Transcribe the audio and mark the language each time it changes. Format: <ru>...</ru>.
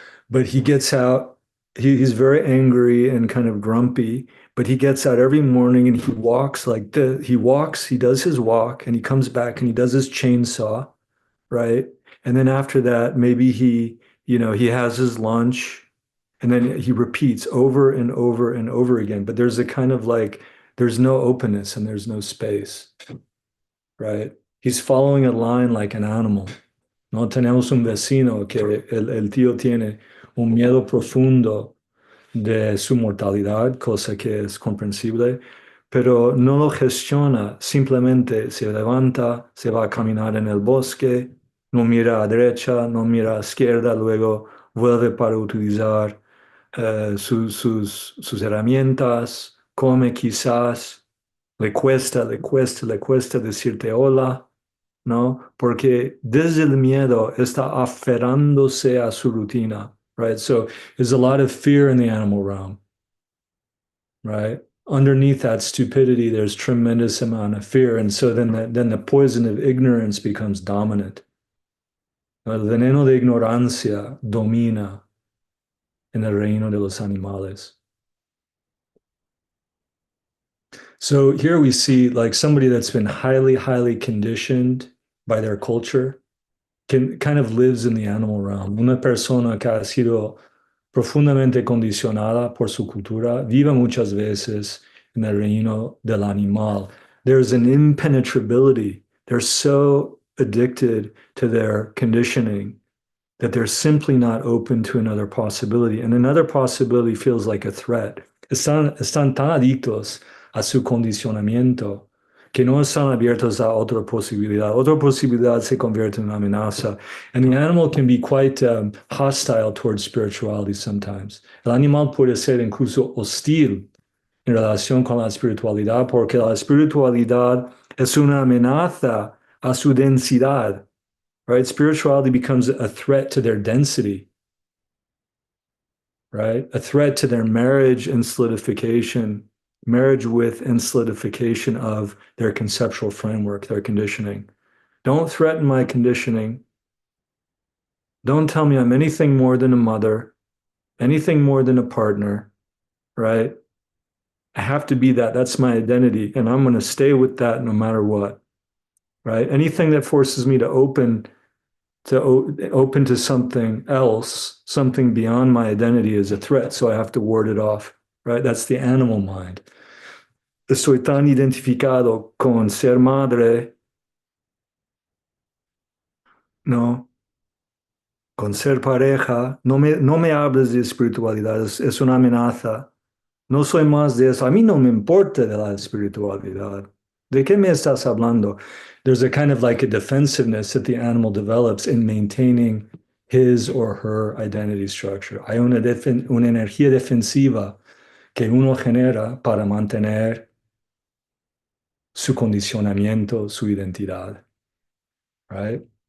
<en>But he gets out, he's very angry and kind of grumpy, but he gets out every morning and he walks like the he walks, he does his walk and he comes back and he does his chainsaw, right? And then after that, maybe he has his lunch and then he repeats over and over and over again. But there's a kind of like there's no openness and there's no space, right? He's following a line like an animal.</en> <es>No tenemos un vecino que el tío tiene un miedo profundo de su mortalidad, cosa que es comprensible, pero no lo gestiona, simplemente se levanta, se va a caminar en el bosque, no mira a derecha, no mira a izquierda, luego vuelve para utilizar sus herramientas, come quizás, le cuesta decirte hola. ¿No? Porque desde el miedo está aferrándose a su rutina,</es> <en>right? So there's a lot of fear in the animal realm, right? Underneath that stupidity, there's tremendous amount of fear. And so then the poison of ignorance becomes dominant.</en> <es>El veneno de ignorancia domina en el reino de los animales.</es> <en>So here we see like somebody that's been highly conditioned by their culture</en> <es>que</es> <en>kind of lives in the animal realm.</en> <es>Una persona que ha sido profundamente condicionada por su cultura vive muchas veces en el reino del animal.</es> <en>There's an impenetrability. They're so addicted to their conditioning that they're simply not open to another possibility. And another possibility feels like a threat.</en> <es>Están tan adictos a su condicionamiento que no están abiertos a otra posibilidad. Otra posibilidad se convierte en una amenaza.</es> <en>And the animal can be quite hostile towards spirituality sometimes.</en> <es>El animal puede ser incluso hostil en relación con la espiritualidad porque la espiritualidad es una amenaza a su densidad.</es> <en>Right? Spirituality becomes a threat to their density, right? A threat to their marriage and solidification, marriage with and solidification of their conceptual framework, their conditioning. Don't threaten my conditioning. Don't tell me I'm anything more than a mother, anything more than a partner, right? I have to be that. That's my identity. And I'm going to stay with that no matter what, right? Anything that forces me to open to something else, something beyond my identity is a threat, so I have to ward it off, right? That's the animal mind.</en> <es>Estoy tan identificado con ser madre, ¿no? Con ser pareja, no me hables de espiritualidad, es una amenaza. No soy más de eso. A mí no me importa de la espiritualidad. ¿De qué me estás hablando?</es> <en>There's a kind of like a defensiveness that the animal develops in maintaining his or her identity structure.</en> <es>Hay una energía defensiva que uno genera para mantener su condicionamiento, su identidad,</es> <en>right?</en>